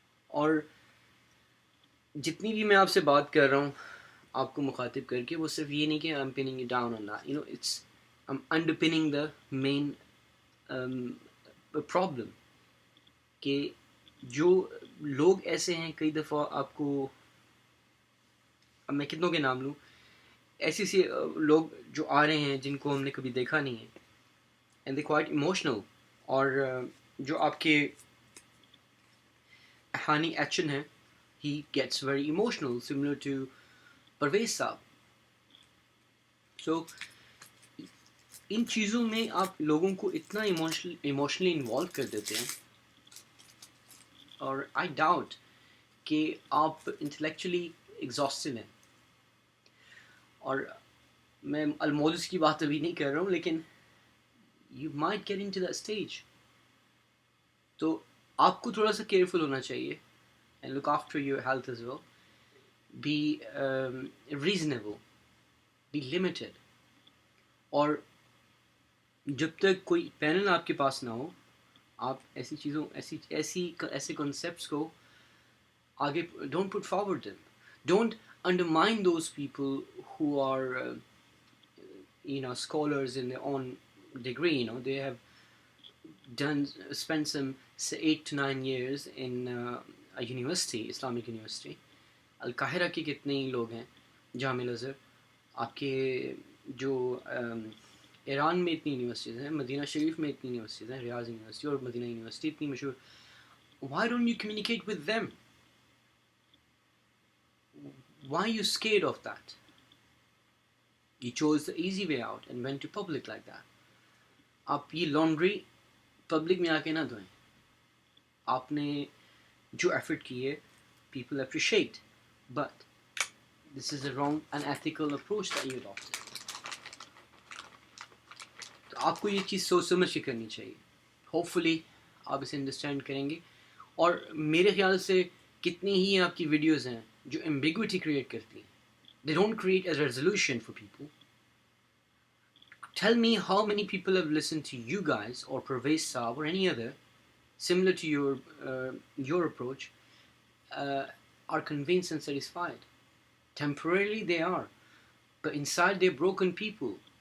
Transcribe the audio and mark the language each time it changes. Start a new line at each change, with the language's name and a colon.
Hindi: और जितनी भी मैं आपसे बात कर रहा हूँ आपको मुखातिब करके, वो सिर्फ ये नहीं कि
English: I am pinning you down on that, you know, it's I am underpinning the main problem
Hindi: कि जो लोग ऐसे हैं, कई दफ़ा आपको, अब मैं कितनों के नाम लूँ, ऐसे से लोग जो आ रहे हैं जिनको हमने कभी देखा नहीं है,
English: And they quite emotional.
Hindi: और जो आपके
English: hani atchan है, he gets very emotional, similar to pervez साहब.
Hindi: So इन चीज़ों में आप लोगों को इतना इमोशनली इन्वॉल्व कर देते हैं, और आई डाउट कि आप इंटेलेक्चुअली एग्जॉस्टेड हैं. और मैं अलमोदस की बात अभी नहीं कर रहा हूँ, लेकिन
English: You might get into that stage.
Hindi: तो आपको थोड़ा सा केयरफुल होना चाहिए,
English: and look after your health as well. Be reasonable, be limited.
Hindi: और जब तक कोई पैनल आपके पास ना हो, आप ऐसी चीज़ों ऐसे कॉन्सेप्ट्स को आगे
English: don't put forward them. Don't undermine those people who are scholars in their own degree. You know, they have spent some 8 to 9 years in a university, Islamic university.
Hindi: Al-Qahira के कितने ही लोग हैं, जामिल अज़हर, आपके जो ईरान में इतनी यूनिवर्सिटीज़ हैं, Medina शरीफ में इतनी यूनिवर्सिटीज़ हैं, रियाज यूनिवर्सिटी और मदीना यूनिवर्सिटी इतनी मशहूर.
English: Why don't you communicate with them? Why are you scared of that? You chose the easy way out and went to public like that.
Hindi: आप ये लॉन्ड्री पब्लिक में आके ना धोएं. आपने जो एफर्ट की है,
English: people appreciate, but this is the wrong unethical approach that you adopted.
Hindi: तो आपको ये चीज़ सोच समझ के करनी चाहिए. Hopefully आप इसे अंडरस्टैंड करेंगे. और मेरे ख्याल से कितनी ही आपकी वीडियोज़ हैं जो एम्बिग्विटी क्रिएट करती हैं.
English: They don't create a resolution for people. Tell me how many people have listened to you guys or Pervez Saab or any other similar to your approach, are convinced and satisfied. Temporarily they are, but inside they're broken people.